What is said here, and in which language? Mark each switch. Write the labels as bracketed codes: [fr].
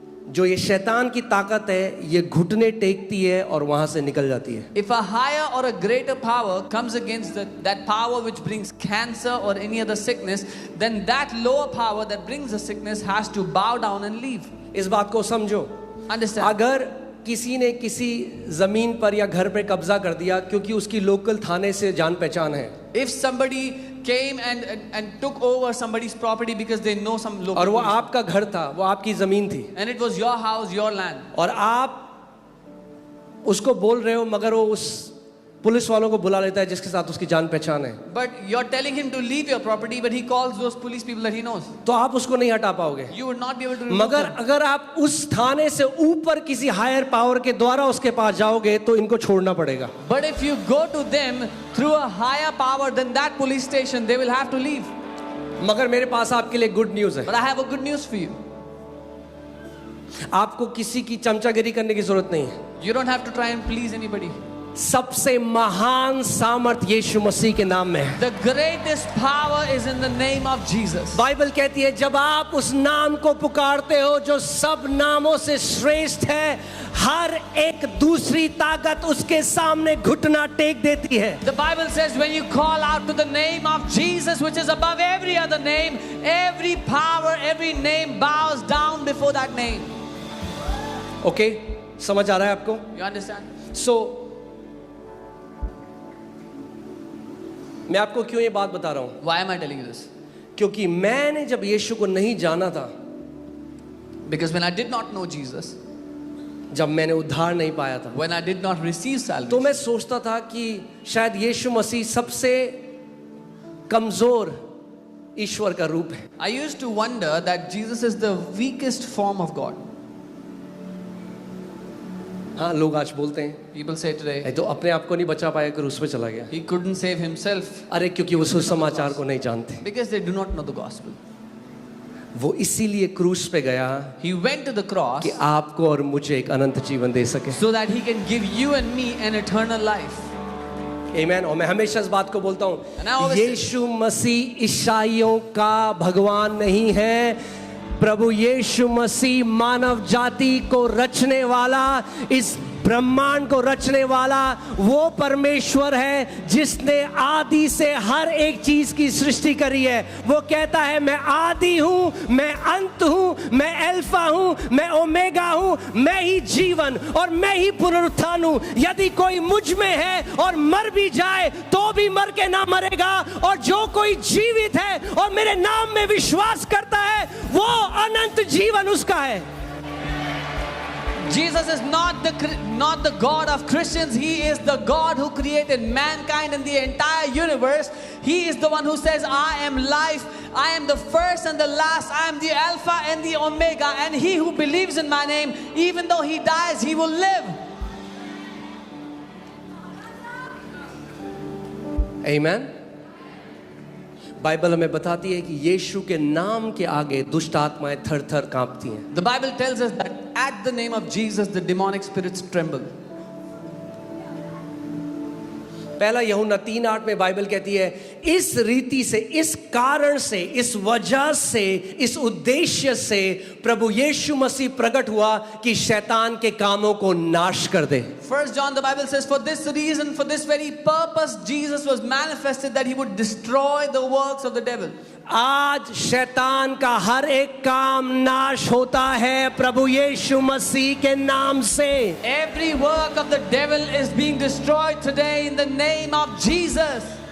[hi] जो ये शैतान की ताकत है, ये घुटने टेकती है और वहां से निकल जाती है. [en] If a higher or a greater power comes against that power which brings cancer or any other sickness, then that lower power that brings the sickness has to bow down and leave. [hi] इस बात को समझो. [en] Understand? [hi] अगर किसी ने किसी जमीन पर या घर पे कब्जा कर दिया क्योंकि उसकी लोकल थाने से जान पहचान है, [en] If somebody came and took over somebody's property because they know some local [hi] और वो [en] police, [hi] आपका घर था, वो आपकी जमीन थी, [en] and it was your house, your land, [hi] और आप उसको बोल रहे हो, मगर वो उस पुलिस वालों को बुला लेता है जिसके साथ उसकी जान पहचान है, [en] but you're telling him to leave your property, but he calls those police people that he knows, [hi] तो आप उसको नहीं हटा पाओगे. [en] you would not be able to remove [hi] मगर [en] them. [hi] अगर आप उस थाने से ऊपर किसी हायर पावर के द्वारा उसके पास जाओगे तो इनको छोड़ना पड़ेगा. [en] But if you go to them through a higher power than that police station, they will have to leave. [hi] मगर मेरे पास आपके लिए गुड न्यूज है. [en] But I have a good news for you. [hi] आपको किसी की चमचागिरी करने की जरूरत नहीं है. [en] You don't have to try and please anybody. [hi] सबसे महान सामर्थ यीशु मसीह के नाम में है. [en] The greatest power is in the name of Jesus. [hi] Bible कहती है जब आप उस नाम को पुकारते हो जो सब नामों से श्रेष्ठ है, हर एक दूसरी ताकत उसके सामने घुटना टेक देती है. [en] The Bible says when you call out to the name of Jesus, which is above every other name, every power, every name bows down before that name. [hi] Okay, समझ आ रहा है आपको? [en] You understand? [hi] सो मैं आपको क्यों ये बात बता रहा हूं? [en] Why am I telling you this? [hi] क्योंकि मैंने जब यीशु को नहीं जाना था, [en] Because when I did not know Jesus, [hi] जब मैंने उद्धार नहीं पाया था, [en] when I did not receive [hi] तो [en] salvation, [hi] मैं सोचता था कि शायद यीशु मसीह सबसे कमजोर ईश्वर का रूप है. [en] I used to wonder that Jesus is the weakest form of God. [hi] हाँ, लोग आज बोलते हैं [en] People say today, [hi] "ए, तो अपने आप को नहीं बचा पाया, क्रूस पे चला गया." [en] he couldn't save himself [hi] अरे क्योंकि वो सुसमाचार को नहीं जानते. [en] because they do not know the gospel. [hi] वो इसीलिए क्रूस पे गया [en] He went to the cross [hi] कि आपको और मुझे एक अनंत जीवन दे सके. [en] so that he can give you and me an eternal life. [hi] आमीन. और मैं हमेशा इस बात को बोलता [en] And I [hi] हूँ, [en] always say- [hi] यीशु मसीह ईसाइयों का भगवान नहीं है. प्रभु यीशु मसीह मानव जाति को रचने वाला, इस ब्रह्मांड को रचने वाला वो परमेश्वर है जिसने आदि से हर एक चीज की सृष्टि करी है. वो कहता है मैं आदि हूं, मैं अंत हूं, मैं अल्फा हूं, मैं ओमेगा हूं, मैं ही जीवन और मैं ही पुनरुत्थान हूं. यदि कोई मुझ में है और मर भी जाए तो भी मर के ना मरेगा, और जो कोई जीवित है और मेरे नाम में विश्वास करता है वो अनंत जीवन उसका है. [en] Jesus is not the God of Christians. He is the God who created mankind and the entire universe. He is the one who says, I am life, I am the first and the last, I am the Alpha and the Omega, and he who believes in my name, even though he dies, he will live. [hi] आमीन. Bible हमें बताती है कि यीशु के नाम के आगे दुष्ट आत्माएं थर-थर कांपती हैं. [en] The Bible tells us that at the name of Jesus, the demonic spirits tremble. [hi] पहला यूहन्ना 3:8 में बाइबल कहती है इस रीति से, इस कारण से, इस वजह से, इस उद्देश्य से प्रभु यीशु मसीह प्रकट हुआ कि शैतान के कामों को नाश कर दे. [en] 1 John, the Bible says, for this reason, for this very purpose, Jesus was manifested, that he would destroy the works of the devil. [hi] आज शैतान का हर एक काम नाश होता है प्रभु यीशु मसीह के नाम से. [en] Every work of the devil is being destroyed today in the name of Jesus.